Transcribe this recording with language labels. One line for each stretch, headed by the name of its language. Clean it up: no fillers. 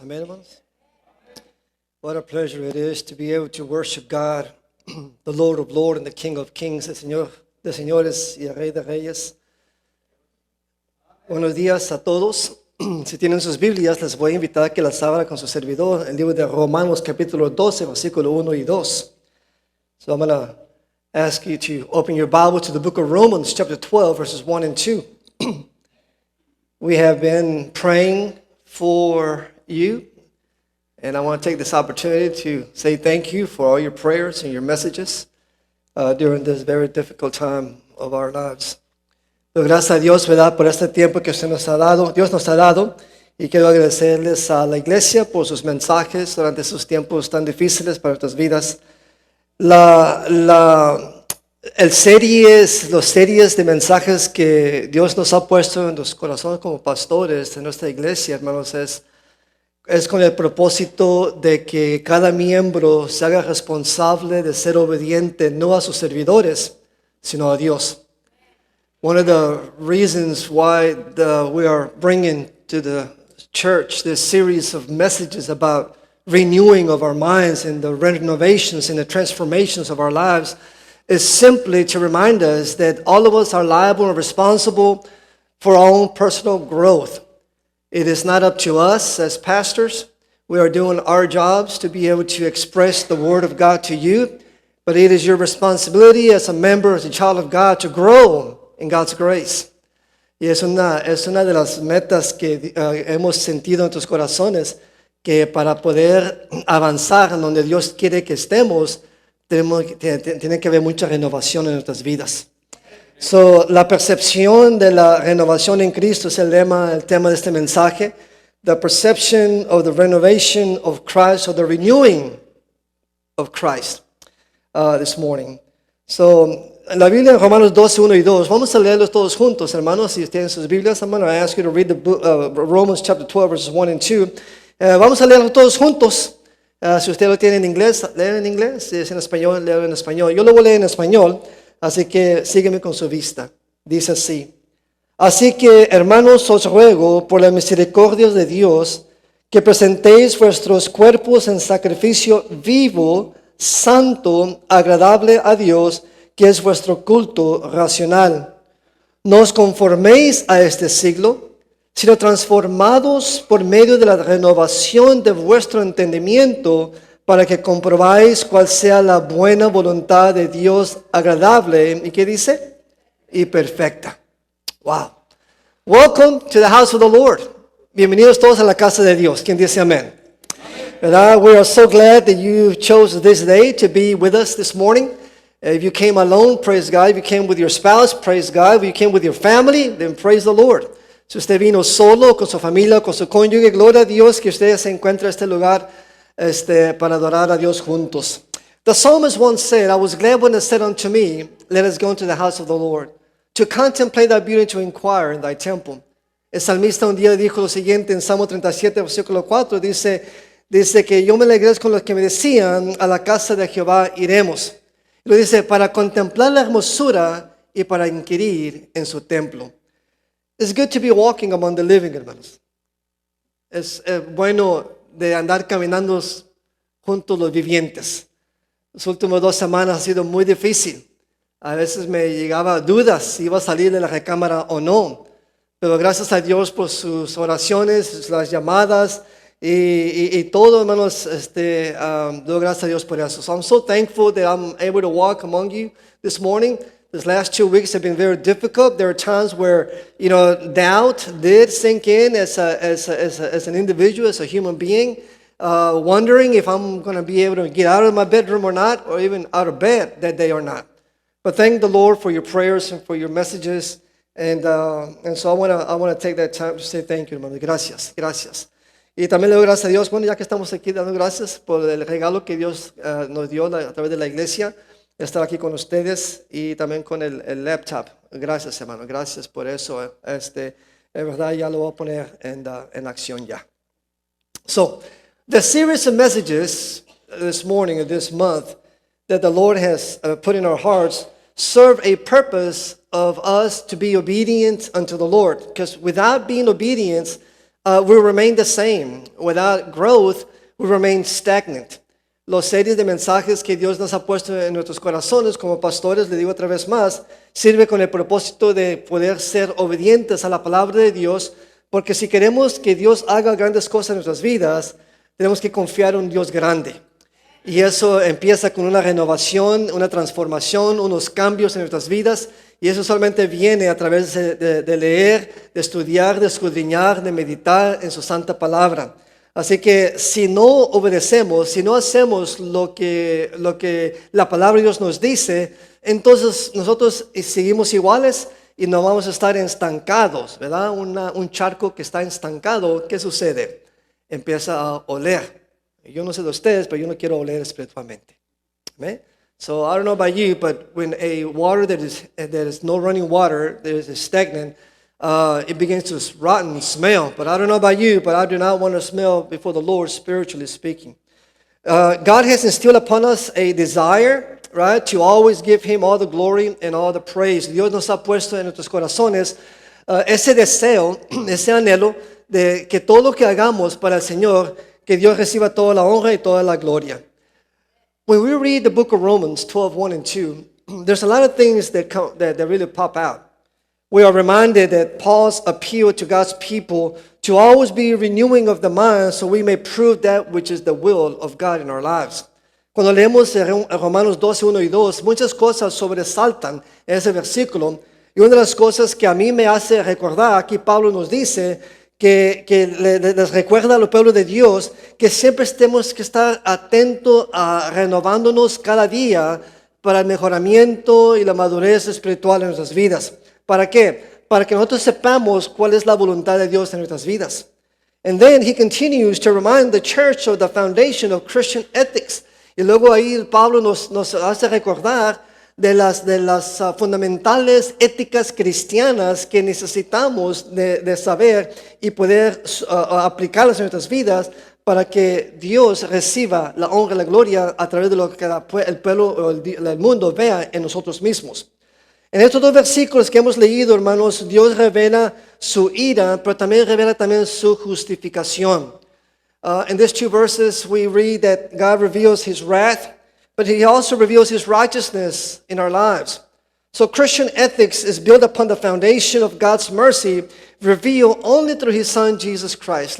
Spanish: Amén, hermanos.
English: What a pleasure it is to be able to worship God, the Lord of Lords and the King of Kings,
Spanish: el Señor de señores y el Rey de reyes. Buenos días a todos. Si tienen sus Biblias, les voy a invitar a que las abran con su servidor, el libro de Romanos capítulo 12, versículo 1 y 2.
English: So I'm going to ask you to open your Bible to the book of Romans chapter 12, verses 1 and 2. We have been praying for you, and I want to take this opportunity to say thank you for all your prayers and your messages during this very difficult time of our lives.
Spanish: Pero gracias a Dios, ¿verdad?, por este tiempo que usted nos ha dado, Dios nos ha dado, y quiero agradecerles a la iglesia por sus mensajes durante esos tiempos tan difíciles para nuestras vidas. Las series de mensajes que Dios nos ha puesto en los corazones como pastores de nuestra iglesia, hermanos, es con el propósito de que cada miembro se haga responsable de ser obediente no a sus servidores, sino a Dios.
English: One of the reasons why we are bringing to the church this series of messages about renewing of our minds and the renovations and the transformations of our lives is simply to remind us that all of us are liable and responsible for our own personal growth. It is not up to us as pastors. We are doing our jobs to be able to express the Word of God to you, but it is your responsibility as a member, as a child of God, to grow in God's grace.
Spanish: Y es una de las metas que hemos sentido en nuestros corazones, que para poder avanzar en donde Dios quiere que estemos, tiene que haber mucha renovación en nuestras vidas. So, la percepción de la renovación en Cristo es el tema de este mensaje.
English: The perception of the renovation of Christ, or the renewing of Christ, this morning.
Spanish: So, en la Biblia, en Romanos 12, 1 y 2, vamos a leerlos todos juntos, hermanos. Si tienen sus Biblias,
English: I'm going to ask you to read the book, Romans chapter 12, verses 1 and 2.
Spanish: Vamos a leerlos todos juntos. Si usted lo tiene en inglés, léelo en inglés. Si es en español, léelo en español. Yo lo voy a leer en español, así que sígueme con su vista. Dice así: Así que, hermanos, os ruego por la misericordia de Dios que presentéis vuestros cuerpos en sacrificio vivo, santo, agradable a Dios, que es vuestro culto racional. No os conforméis a este siglo, sino transformados por medio de la renovación de vuestro entendimiento, para que comprobáis cuál sea la buena voluntad de Dios, agradable, ¿y qué dice? Y perfecta. Wow.
English: Welcome to the house of the Lord.
Spanish: Bienvenidos todos a la casa de Dios. ¿Quién dice amén? ¿Verdad?
English: We are so glad that you chose this day to be with us this morning. If you came alone, praise God. If you came with your spouse, praise God. If you came with your family, then praise the Lord.
Spanish: Si usted vino solo, con su familia, con su cónyuge, gloria a Dios que usted se encuentra en este lugar para adorar a Dios juntos.
English: The psalmist once said, I was glad when it said unto me, let us go into the house of the Lord, to contemplate thy beauty, to inquire in thy temple.
Spanish: El salmista un día dijo lo siguiente en Salmo 37, versículo 4, dice que yo me alegré con los que me decían, a la casa de Jehová iremos. Y lo dice, para contemplar la hermosura y para inquirir en su templo.
English: It's good to be walking among the living, hermanos.
Spanish: Es bueno de andar caminando junto a los vivientes. Las últimas 2 semanas ha sido muy difícil. A veces me llegaba dudas si iba a salir de la recámara o no. Pero gracias a Dios por sus oraciones, las llamadas y todo, hermanos. Doy gracias a Dios por eso.
English: So I'm so thankful that I'm able to walk among you this morning. These last 2 weeks have been very difficult. There are times where, doubt did sink in as an individual, as a human being, wondering if I'm going to be able to get out of my bedroom or not, or even out of bed that day or not. But thank the Lord for your prayers and for your messages, and so I want to take that time to say thank you, hermano.
Spanish: Gracias. Y también le doy gracias a Dios. Bueno, ya que estamos aquí, dando gracias por el regalo que Dios nos dio a través de la iglesia, estar aquí con ustedes y también con el laptop. Gracias, hermano. Gracias por eso. Es verdad, ya lo voy a poner en acción ya.
English: So, the series of messages this morning or this month that the Lord has put in our hearts serve a purpose of us to be obedient unto the Lord. Because without being obedient we remain the same. Without growth, we remain stagnant.
Spanish: Los series de mensajes que Dios nos ha puesto en nuestros corazones como pastores, le digo otra vez más, sirve con el propósito de poder ser obedientes a la palabra de Dios, porque si queremos que Dios haga grandes cosas en nuestras vidas, tenemos que confiar en un Dios grande. Y eso empieza con una renovación, una transformación, unos cambios en nuestras vidas. Y eso solamente viene a través de leer, de estudiar, de escudriñar, de meditar en su santa palabra. Así que si no obedecemos, si no hacemos lo que la palabra de Dios nos dice, entonces nosotros seguimos iguales y no vamos a estar estancados, ¿verdad? Un charco que está estancado, ¿qué sucede? Empieza a oler. Yo no sé de ustedes, pero yo no quiero oler espiritualmente. ¿Ve?
English: So I don't know about you, but when a water that is no running water, that is stagnant, it begins to rot and smell. But I don't know about you, but I do not want to smell before the Lord, spiritually speaking. God has instilled upon us a desire, right, to always give Him all the glory and all the praise.
Spanish: Dios nos ha puesto en nuestros corazones ese deseo, ese anhelo de que todo lo que hagamos para el Señor, que Dios reciba toda la honra y toda la gloria.
English: When we read the book of Romans 12:1 and 2, there's a lot of things that really pop out. We are reminded that Paul's appeal to God's people to always be renewing of the mind so we may prove that which is the will of God in our lives.
Spanish: Cuando leemos en Romanos 12:1 y 2, muchas cosas sobresaltan en ese versículo. Y una de las cosas que a mí me hace recordar, aquí Pablo nos dice, que les recuerda al pueblo de Dios que siempre tenemos que estar atentos a renovándonos cada día para el mejoramiento y la madurez espiritual en nuestras vidas. ¿Para qué? Para que nosotros sepamos cuál es la voluntad de Dios en nuestras vidas.
English: And then he continues to remind the church of the foundation of Christian ethics.
Spanish: Y luego ahí Pablo nos hace recordar de las fundamentales éticas cristianas que necesitamos de saber y poder aplicarlas en nuestras vidas para que Dios reciba la honra y la gloria a través de lo que el pueblo o el mundo vea en nosotros mismos. En estos dos versículos que hemos leído, hermanos, Dios revela su ira, pero también revela su justificación.
English: In these two verses we read that God reveals His wrath, but He also reveals His righteousness in our lives. So Christian ethics is built upon the foundation of God's mercy, revealed only through His Son, Jesus Christ.